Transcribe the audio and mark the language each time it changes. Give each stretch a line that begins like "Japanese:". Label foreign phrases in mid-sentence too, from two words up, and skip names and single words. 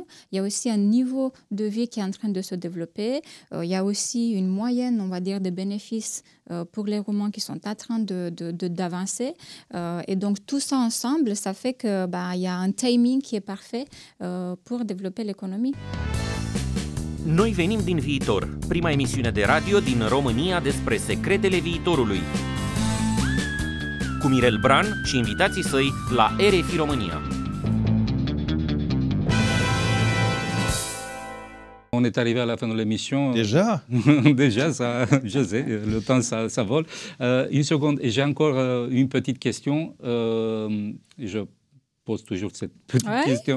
French: Il y a aussi un niveau de vie qui est en train de se développer. Il y a aussi une moyenne, on va dire, de bénéfices pour les Roumains qui sont en train d'avancer. Et donc, tout ça ensemble, ça fait qu'il y a un timing qui est parfait pour développer l'économie.
Romanian: Noi venim din viitor, prima emisiune de radio din România despre secretele viitorului. Cu Mirel Bran și invitații săi la RFI România.
French: On est arrivé à la fin de l'émission. Déjà? Déjà, je sais, le temps, ça vole. Une seconde, j'ai encore une petite question. Je pose toujours cette petite question.